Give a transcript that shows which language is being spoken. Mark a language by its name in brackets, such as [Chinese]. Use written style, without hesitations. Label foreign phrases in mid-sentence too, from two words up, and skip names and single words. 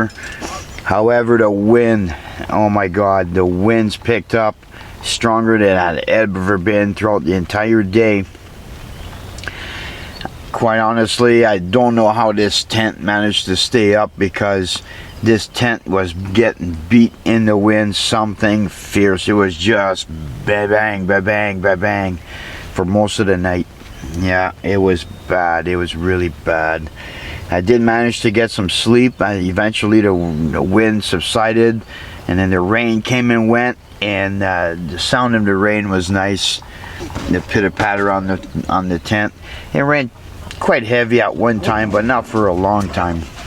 [English] However, the wind, oh my God, the winds picked up stronger than I'd ever been throughout the entire day. Quite honestly, I don't know how this tent managed to stay up, because this tent was getting beat in the wind something fierce. It was just ba-bang, ba-bang, ba-bang for most of the night. Yeah, it was bad. It was really bad. I did manage to get some sleep. Eventually the wind subsided, and then the rain came and went, and the sound of the rain was nice. The pitter-patter on the tent. It rained quite heavy at one time, but not for a long time.